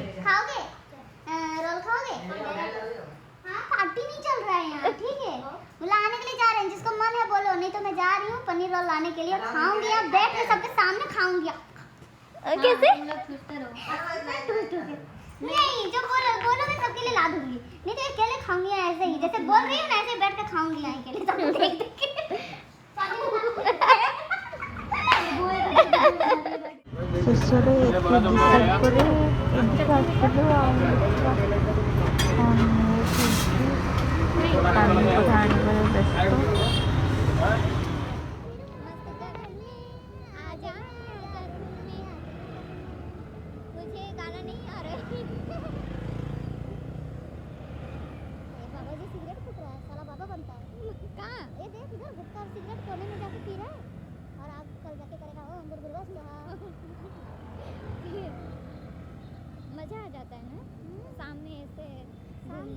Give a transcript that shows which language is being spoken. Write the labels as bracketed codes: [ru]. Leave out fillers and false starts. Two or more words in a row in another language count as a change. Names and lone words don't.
[hi] खाओगे रोल खाओगे हाँ पार्टी नहीं चल रहा है यहाँ ठीक है बुलाने के लिए जा रहे हैं जिसको मन है बोलो नहीं तो मैं जा रही हूँ पनीर रोल लाने के लिए खाऊंगी अब बैठ के सबके सामने खाऊंगी कैसे? नहीं जो बोलोगे सबके लिए ला दूंगी, नहीं तो अकेले खाऊंगी ऐसे ही, जैसे बोल रही हूँ ना ऐसे बैठ कर खाऊंगी यहाँ अकेले सब देख देख के। [or] ଶେଷରେ ଏଠି ଡିସାଇଡ୍ ପରେ ଏମିତି ଆସିଲୁ ଆଉ ଆଣିବାରେ ବ୍ୟସ୍ତ। [hi] मुझे गाना नहीं आ रहा है। बाबा जी सिगरेट फूक रहा है, साला बाबा बनता है। कहाँ? ये देख इधर गुटखा और सिगरेट कोने में जाके पी रहा है और आप कल जाके करेगा ओ बुलबुल मजा आ जाता है ना सामने ऐसे घूमना।